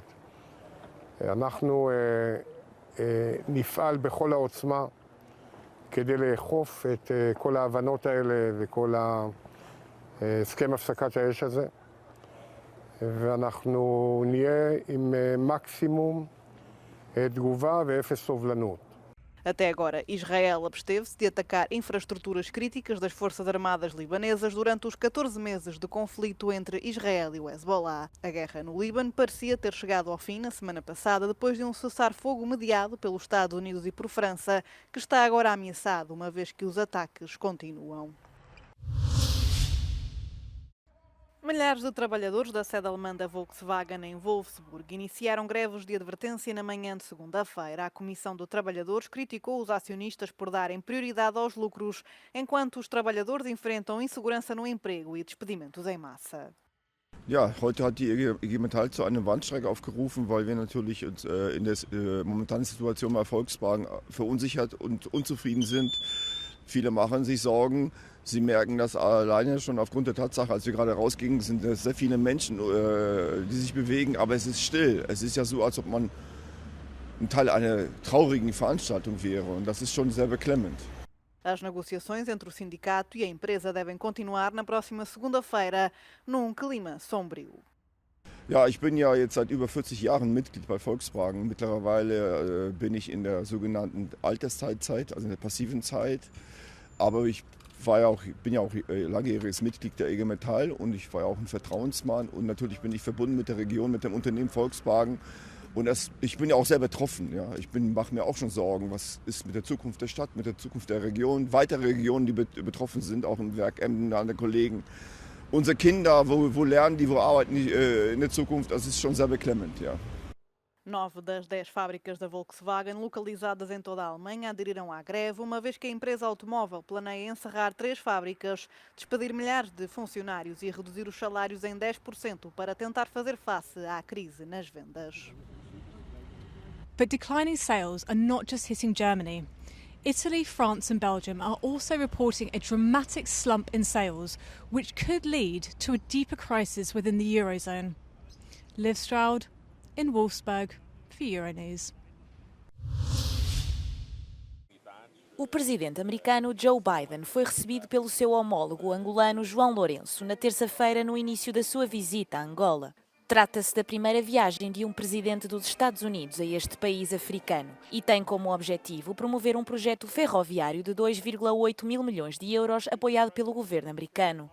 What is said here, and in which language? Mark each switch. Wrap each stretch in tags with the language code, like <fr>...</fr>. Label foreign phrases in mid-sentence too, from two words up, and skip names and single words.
<he>אנחנו נפעל בכל העוצמה כדי לאכוף את כל ההבנות האלה וכל הסכם הפסקת האש הזה, ואנחנו נהיה עם מקסימום תגובה ואפס סובלנות.</he> <pt>Até agora, Israel absteve-se de atacar infraestruturas críticas das Forças Armadas libanesas durante os 14 meses de conflito entre Israel e o Hezbollah. A guerra no Líbano parecia ter chegado ao fim na semana passada, depois de um cessar-fogo mediado pelos Estados Unidos e por França, que está agora ameaçado, uma vez que os ataques continuam. Milhares de trabalhadores da sede alemã da Volkswagen em Wolfsburg iniciaram greves de advertência na manhã de segunda-feira. A Comissão de Trabalhadores criticou os acionistas por darem prioridade aos lucros, enquanto os trabalhadores enfrentam insegurança no emprego e despedimentos em massa.</pt> <de>Ja, heute hat die IG Metall zu einem Warnstreik aufgerufen, weil wir natürlich in der momentanen Situation bei Volkswagen verunsichert und unzufrieden sind. Viele machen sich Sorgen. Sie merken das alleine schon aufgrund der Tatsache, als wir gerade rausgingen, sind es sehr viele Menschen, die sich bewegen, aber es ist still. Es ist ja so, als ob man ein Teil einer traurigen Veranstaltung wäre und das ist schon sehr beklemmend.</de> <pt>As negociações entre o sindicato e a empresa devem continuar na próxima segunda-feira, num clima sombrio.</pt> <de>Ja, ich bin ja jetzt seit über 40 Jahren Mitglied bei Volkswagen. Mittlerweile bin ich in der sogenannten Alterszeitzeit, also in der passiven Zeit. Aber ich bin ja auch langjähriges Mitglied der IG Metall und ich war ja auch ein Vertrauensmann. Und natürlich bin ich verbunden mit der Region, mit dem Unternehmen Volkswagen. Und ich bin ja auch sehr betroffen. Ja. Ich mache mir auch schon Sorgen, was ist mit der Zukunft der Stadt, mit der Zukunft der Region, weitere Regionen, die betroffen sind, auch im Werk Emden, andere Kollegen. Unsere Kinder, wo lernen die, wo arbeiten die in der Zukunft, das ist schon sehr beklemmend. Ja.</de> <pt>9 das 10 fábricas da Volkswagen, localizadas em toda a Alemanha, aderiram à greve, uma vez que a empresa automóvel planeia encerrar 3 fábricas, despedir milhares de funcionários e reduzir os salários em 10% para tentar fazer face à crise nas vendas.</pt> <en>But declining sales are not just hitting Germany. Italy, France and Belgium are also reporting a dramatic slump in sales, which could lead to a deeper crisis within the Eurozone. Liv Stroud in Wolfsburg for Euronews.</en> <pt>O presidente americano Joe Biden foi recebido pelo seu homólogo angolano João Lourenço na terça-feira no início da sua visita a Angola. Trata-se da primeira viagem de um presidente dos Estados Unidos a este país africano e tem como objetivo promover um projeto ferroviário de 2,8 mil milhões de euros apoiado pelo governo americano.</pt>